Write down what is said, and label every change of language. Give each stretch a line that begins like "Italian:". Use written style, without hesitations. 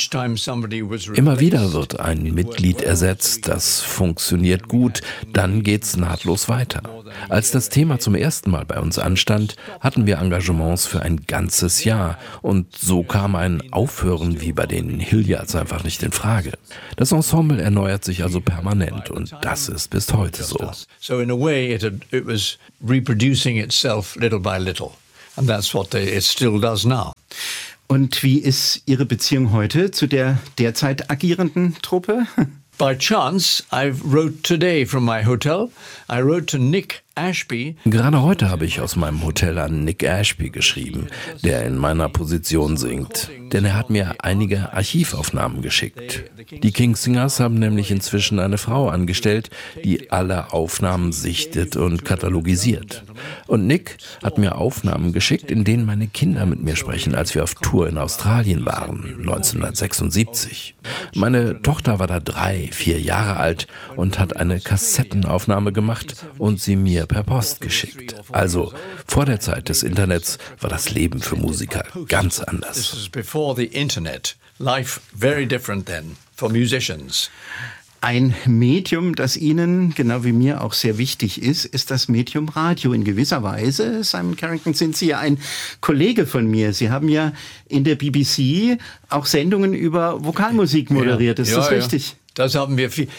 German: Immer wieder wird ein Mitglied ersetzt, das funktioniert gut, dann geht's nahtlos weiter. Als das Thema zum ersten Mal bei uns anstand, hatten wir Engagements für ein ganzes Jahr und so kam ein Aufhören wie bei den Hilliards einfach nicht in Frage. Das Ensemble erneuert sich also permanent und das ist bis heute so.
English: So in a way it was reproducing itself little by little and that's what it still does now.
German: Und wie ist Ihre Beziehung heute zu der derzeit agierenden Truppe?
English: By chance, I wrote today from my hotel. I wrote to Nick Ashby.
German: Gerade heute habe ich aus meinem Hotel an Nick Ashby geschrieben, der in meiner Position singt. Denn er hat mir einige Archivaufnahmen geschickt. Die Kingsingers haben nämlich inzwischen eine Frau angestellt, die alle Aufnahmen sichtet und katalogisiert. Und Nick hat mir Aufnahmen geschickt, in denen meine Kinder mit mir sprechen, als wir auf Tour in Australien waren, 1976. Meine Tochter war da 3-4 Jahre alt und hat eine Kassettenaufnahme gemacht und sie mir per Post geschickt. Also vor der Zeit des Internets war das Leben für Musiker ganz anders.
English: Before the Internet, life very different then for musicians.
German: Ein Medium, das Ihnen, genau wie mir, auch sehr wichtig ist, ist das Medium Radio. In gewisser Weise, Simon Carrington, sind Sie ja ein Kollege von mir. Sie haben ja in der BBC auch Sendungen über Vokalmusik moderiert. Ist das richtig? Das haben wir viel.